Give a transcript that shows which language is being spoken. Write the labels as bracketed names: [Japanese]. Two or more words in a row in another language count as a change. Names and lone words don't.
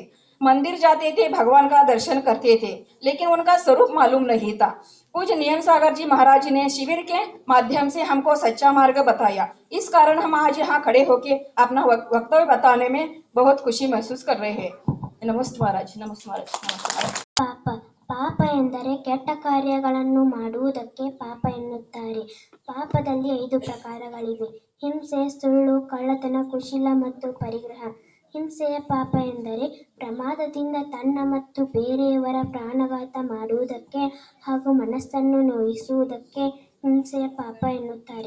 [Hindi] मंदिर जाते थे, भगवान का दर्शन करते थे, लेकिन उनका स्वरूप मालूम नहीं था। पूज्य नियम सागर जी महाराज ने शिविर के माध्यम से हमको सच्चा मार्ग बताया। इस कारण हम आज यहाँ खड़े होके अपना वक्तव्य बताने में बहुत खुशी महसूस कर रहे हैं। नमस्ते महाराज, नमस्ते महाराज, नमस्ते महाराज। [Kannada] ಪಾಪ ಎಂದರೆ ಕೆಟ್ಟ ಕಾರ್ಯಗಳನ್ನು ಮಾಡುವುದಕ್ಕೆ ಪಾಪ ಎನ್ನುತ್ತಾರೆ. ಪಾಪದಲ್ಲಿ 5 ಪ್ರಕಾರಗಳಿವೆ: ಹಿಂಸೆ, ಸುಳ್ಳು, ಕಳ್ಳತನ, ಕುಶೀಲ ಮತ್ತು ಪರಿಗ್ರಹ. ಹಿಂಸೆಯ ಪಾಪ ಎಂದರೆ ಪ್ರಮಾದದಿಂದ ತನ್ನ ಮತ್ತು ಬೇರೆಯವರ ಪ್ರಾಣಘಾತ ಮಾಡುವುದಕ್ಕೆ ಹಾಗೂ ಮನಸ್ಸನ್ನು ನೋಯಿಸುವುದಕ್ಕೆ ಹಿಂಸೆಯ ಪಾಪ ಎನ್ನುತ್ತಾರೆ.